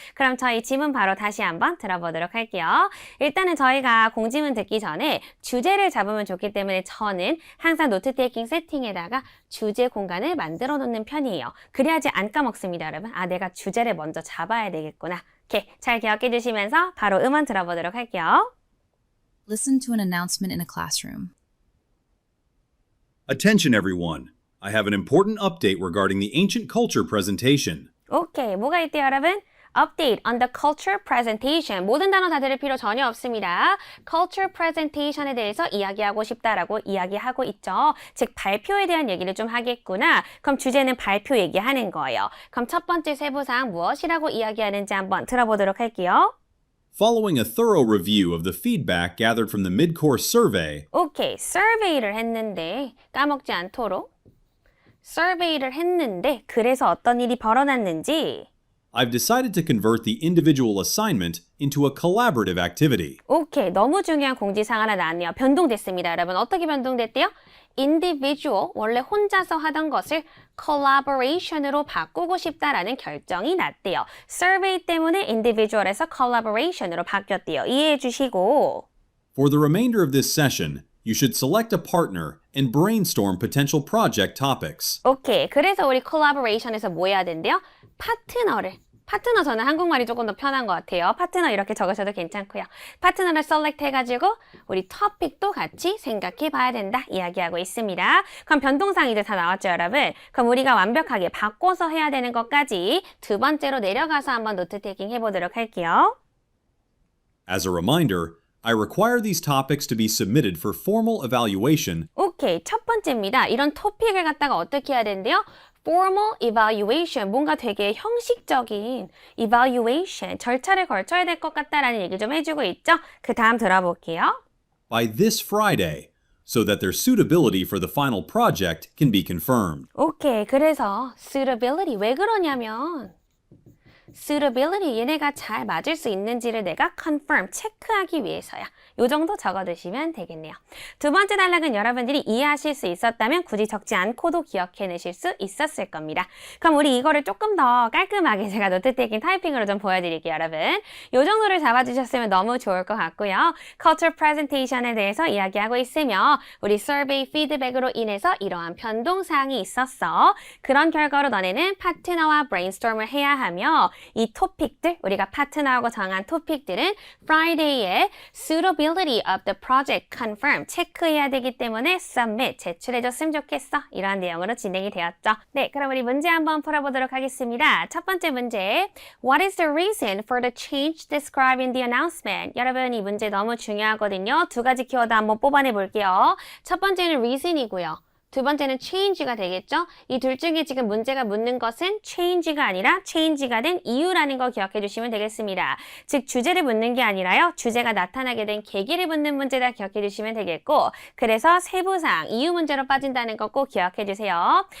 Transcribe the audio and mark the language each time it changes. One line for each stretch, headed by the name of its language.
Korean: 그럼 저희 지문 바로 다시 한번 들어보도록 할게요. 일단은 저희가 공지문 듣기 전에 주제를 잡으면 좋기 때문에 저는 항상 노트 테이킹 세팅에다가 주제 공간을 만들어 놓는 편이에요. 그래야지 안 까먹습니다, 여러분. 아, 내가 주제를 먼저 잡아야 되겠구나. 오케이, 잘 기억해 주시면서 바로 음원 들어보도록 할게요.
English: Listen to an announcement in a classroom. Attention everyone. I have an important update regarding the ancient culture presentation.
Korean: 오케이, 뭐가 있대요, 여러분?
English: Update on the culture presentation.
Korean: 모든 단어 다 들을 필요 전혀 없습니다. culture presentation에 대해서 이야기하고 싶다라고 이야기하고 있죠. 즉, 발표에 대한 얘기를 좀 하겠구나. 그럼 주제는 발표 얘기하는 거예요. 그럼 첫 번째 세부사항 무엇이라고 이야기하는지 한번 들어보도록 할게요.
English: Following a thorough review of the feedback gathered from the mid-course survey,
Korean: 오케이, survey를 했는데 까먹지 않도록 survey를 했는데 그래서 어떤 일이 벌어났는지
English: I've decided to convert the individual assignment into a collaborative activity.
Korean: 오케이, 너무 중요한 공지사항 하나 나왔네요. 변동됐습니다, 여러분. 어떻게 변동됐대요? individual, 원래 혼자서 하던 것을 collaboration으로 바꾸고 싶다라는 결정이 났대요. survey 때문에 individual에서 collaboration으로 바뀌었대요. 이해해 주시고
English: For the remainder of this session, you should select a partner and brainstorm potential project topics.
Korean: 오케이, 그래서 우리 collaboration에서 뭐 해야 된대요? 파트너 저는 한국말이 조금 더 편한 것 같아요. 파트너 이렇게 적으셔도 괜찮고요. 파트너를 셀렉트 해가지고 우리 토픽도 같이 생각해 봐야 된다 이야기하고 있습니다. 그럼 변동사항 이제 다 나왔죠, 여러분? 그럼 우리가 완벽하게 바꿔서 해야 되는 것까지 두 번째로 내려가서 한번 노트 테이킹 해보도록 할게요.
English: As a reminder, I require these topics to be submitted for formal evaluation.
Korean: 오케이, 첫 번째입니다. 이런 토픽을 갖다가 어떻게 해야 된대요? formal evaluation, 뭔가 되게 형식적인 evaluation, 절차를 거쳐야 될 것 같다라는 얘기 좀 해주고 있죠? 그 다음 들어볼게요.
English: By this Friday, so that their suitability for the final project can be confirmed.
Korean: 오케이, 그래서 suitability, 왜 그러냐면 suitability, 얘네가 잘 맞을 수 있는지를 내가 confirm, 체크하기 위해서야. 요 정도 적어두시면 되겠네요. 두 번째 단락은 여러분들이 이해하실 수 있었다면 굳이 적지 않고도 기억해내실 수 있었을 겁니다. 그럼 우리 이거를 조금 더 깔끔하게 제가 노트 테이킹 타이핑으로 좀 보여드릴게요, 여러분. 요 정도를 잡아주셨으면 너무 좋을 것 같고요. culture presentation에 대해서 이야기하고 있으며 우리 survey 피드백으로 인해서 이러한 변동사항이 있었어. 그런 결과로 너네는 파트너와 brainstorm을 해야 하며 이 토픽들, 우리가 파트너하고 정한 토픽들은 Friday에 suitability of the project confirm 체크해야 되기 때문에 submit 제출해줬으면 좋겠어. 이러한 내용으로 진행이 되었죠. 네, 그럼 우리 문제 한번 풀어보도록 하겠습니다.
English: 첫 번째 문제, What is the reason for the change described in the announcement?
Korean: 여러분, 이 문제 너무 중요하거든요. 두 가지 키워드 한번 뽑아내 볼게요. 첫 번째는 reason이고요. 두 번째는 change가 되겠죠? 이 둘 중에 지금 문제가 묻는 것은 change가 아니라 change가 된 이유라는 거 기억해 주시면 되겠습니다. 즉 주제를 묻는 게 아니라요. 주제가 나타나게 된 계기를 묻는 문제다 기억해 주시면 되겠고 그래서 세부사항, 이유 문제로 빠진다는 거 꼭 기억해 주세요.